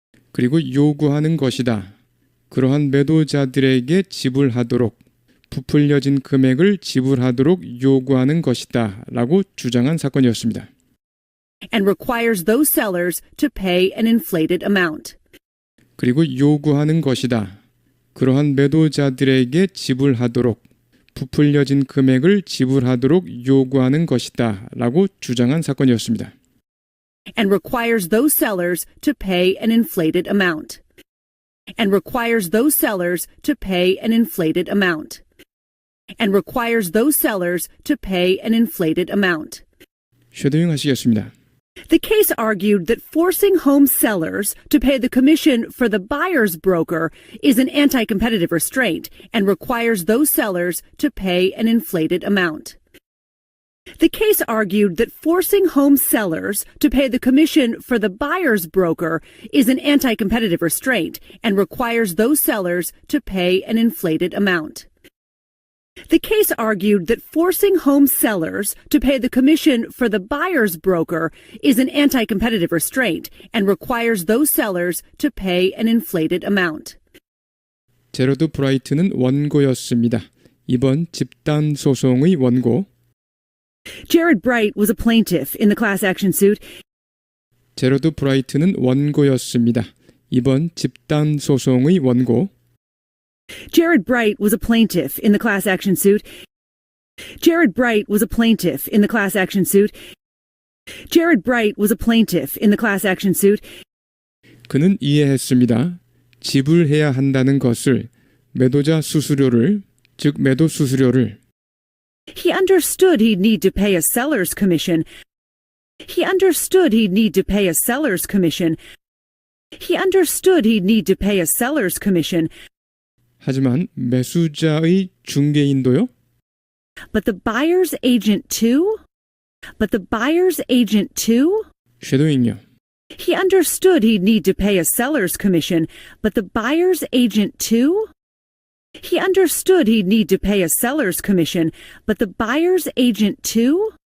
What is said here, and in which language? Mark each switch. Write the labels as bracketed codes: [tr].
[ko] 그리고 요구하는 것이다. 그러한 매도자들에게 지불하도록 부풀려진 금액을 지불하도록 요구하는 것이다 라고 주장한 사건이었습니다. [en] And requires those sellers to pay an inflated amount. [ko] 그리고 요구하는 것이다. 그러한 매도자들에게 지불하도록 부풀려진 금액을 지불하도록 요구하는 것이다 라고 주장한 사건이었습니다. [en] And requires those sellers to pay an inflated amount. And requires those sellers to pay an inflated amount. And requires those sellers to pay an inflated amount. [ko] 쉐도잉 하시겠습니다. [en] The case argued that forcing home sellers to pay the commission for the buyer's broker is an anti-competitive restraint and requires those sellers to pay an inflated amount. The case argued that forcing home sellers to pay the commission for the buyer's broker is an anti-competitive restraint and requires those sellers to pay an inflated amount. The case argued that forcing home sellers to pay the commission for the buyer's broker is an anti-competitive restraint and requires those sellers to pay an inflated amount. [ko] 제러드 브라이트는 원고였습니다. 이번 집단 소송의 원고. [en] Jared Bright was a plaintiff in the class action suit. [ko] 제러드 브라이트는 원고였습니다. 이번 집단 소송의 원고. [en] Jared Bright was a plaintiff in the class action suit. Jared Bright was a plaintiff in the class action suit. Jared Bright was a plaintiff in the class action suit. [ko] 그는 이해했습니다. 지불해야 한다는 것을 매도자 수수료를, 즉 매도 수수료를 [en] He understood he'd need to pay a seller's commission. He understood he'd need to pay a seller's commission. He understood he'd need to pay a seller's commission. [ko] 하지만 매수자의 중개인도요? [en] But the buyer's agent too? But the buyer's agent too? [ko] 쉐도잉요. [en] He understood he'd need to pay a seller's commission, but the buyer's agent too? He understood he'd need to pay a seller's commission, but the buyer's agent too?